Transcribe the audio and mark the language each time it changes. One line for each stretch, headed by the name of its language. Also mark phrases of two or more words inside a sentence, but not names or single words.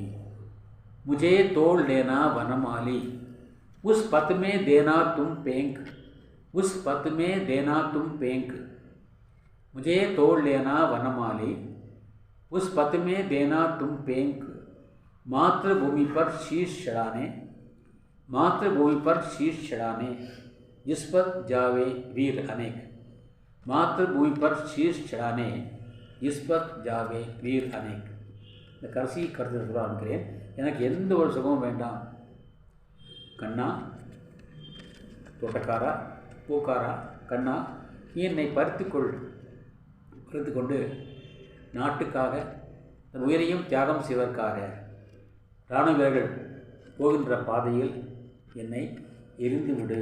Hindi: मुझे तोड़ लेना वनमाली, उस पत में देना तुम पेंक, उस पत में देना तुम पेंक, मुझे तोड़ लेना वनमाली, उस पत में देना तुम पेंक, मातृभूमि पर शीश चढ़ाने, मातृभूमि पर शीश चढ़ाने, जिस पर जावे वीर अनेक, मातृभूमि पर शीश चढ़ाने, जिस पर जावे वीर अनेक।
Tamil: இந்த கடைசி கருத்தை சொல்ல ஆரம்பிக்கிறேன். எனக்கு எந்த ஒரு சுகமும் வேண்டாம் கண்ணா, தோட்டக்காரா, பூக்காரா, கண்ணா, என்னை பறித்து கொண்டு நாட்டுக்காக தன் உயிரையும் தியாகம் செய்வதற்காக இராணுவ வீரர்கள் போகின்ற பாதையில் என்னை எரிந்து விடு.